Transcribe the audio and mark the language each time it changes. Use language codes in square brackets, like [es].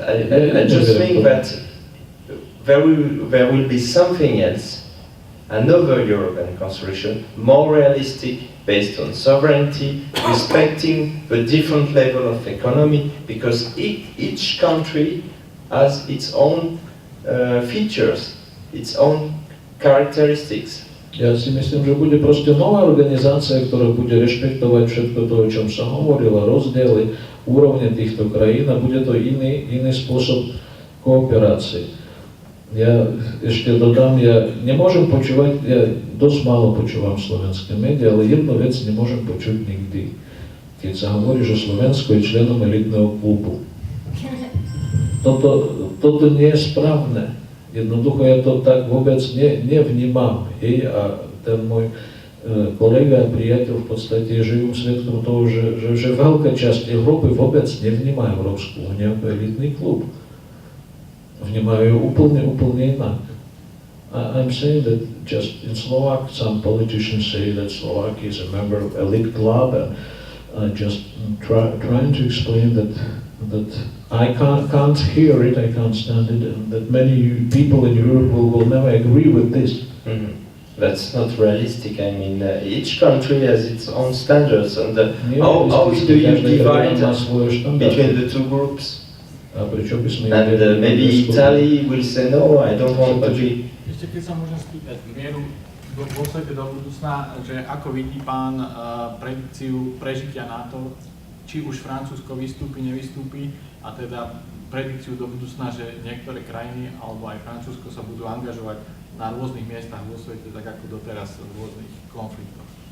[en] I just think that there will be something else, another European construction, more realistic, based on sovereignty, respecting the different level of economy, because each country has its own features, its own characteristics. [sk] Ja si myslím, že bude proste nová organizácia, ktorá bude rešpektovať všetko to, o čom sa hovorilo, rozdiely, úrovne týchto krajín a bude to iný spôsob kooperácie. Ja ešte dodám, ja nemôžem počúvať, ja dosť málo počúvam slovenské médiá, ale jednu vec nemôžem počuť nikdy. Keď sa hovorí, že Slovensko je členom elitného klubu. Toto nie je správne. Jednoducho ja to tak vôbec nevnímam. A ten môj kolega a priateľ v podstate žijú svedkom toho, že veľká časť Európy vôbec nevníma Európsku úniu ako elitný klub. Vnímajú úplne inak. [en] I'm saying that just in Slovak, some politicians say that Slovakia is a member of elite club, and just trying to explain that I can't hear it, I can't stand it, and that many people in Europe will never agree with this. Mm-hmm. That's not realistic. I mean, each country has its own standards, and how do you divide between the two groups? And maybe Italy will say, no, I don't want to be... [sk] Ešte keď sa môžem spýtať, mieru vo svete do budúcna, že ako vidí pán predikciu prežitia NATO, či už Francúzsko vystúpi, nevystúpi, a teda predikciu do budúcna, že niektoré krajiny, alebo aj Francúzsko sa budú angažovať na rôznych miestach vo svete, tak ako doteraz v rôznych konfliktoch.